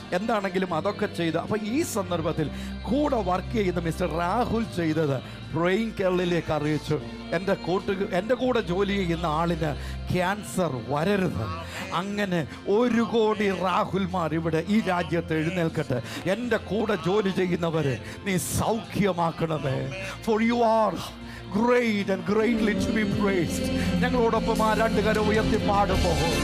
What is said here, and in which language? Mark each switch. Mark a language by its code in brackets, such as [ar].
[ml] എന്താണെങ്കിലും അതൊക്കെ ചെയ്ത്. അപ്പോൾ ഈ സന്ദർഭത്തിൽ കൂടെ വർക്ക് ചെയ്യുന്ന മിസ്റ്റർ രാഹുൽ ചെയ്തത് പ്രേയിങ് കേരളയിലേക്ക് അറിയിച്ചു, എൻ്റെ കൂടെ ജോലി ചെയ്യുന്ന ആളിന് ക്യാൻസർ വരരുത്. അങ്ങനെ 1 കോടി രാഹുൽമാർ ഇവിടെ ഈ രാജ്യത്ത് എഴുന്നേൽക്കട്ടെ. എൻ്റെ കൂടെ ജോലി ചെയ്യുന്നവരെ നീ സൗഖ്യമാക്കണമേ. [en] For you are great and greatly to be praised. [ml] ഞങ്ങളോടൊപ്പം ആ 2 കരം ഉയർത്തി പാടുമ്പോൾ